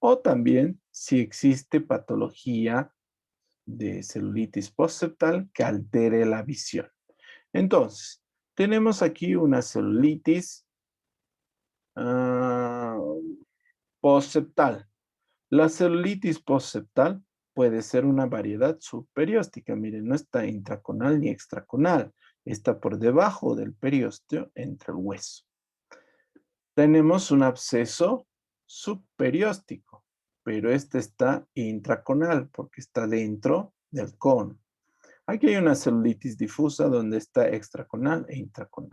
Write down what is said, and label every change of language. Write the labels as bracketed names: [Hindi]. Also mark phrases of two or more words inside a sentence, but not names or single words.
[Spanish] o también si existe patología de celulitis postseptal que altere la visión. Entonces, tenemos aquí una celulitis ah, postseptal. La celulitis postseptal puede ser una variedad subperióstica. Miren, no está intraconal ni extraconal. Está por debajo del periósteo entre el hueso. Tenemos un absceso subperióstico, pero este está intraconal porque está dentro del cono. Aquí hay una celulitis difusa donde está extraconal e intraconal.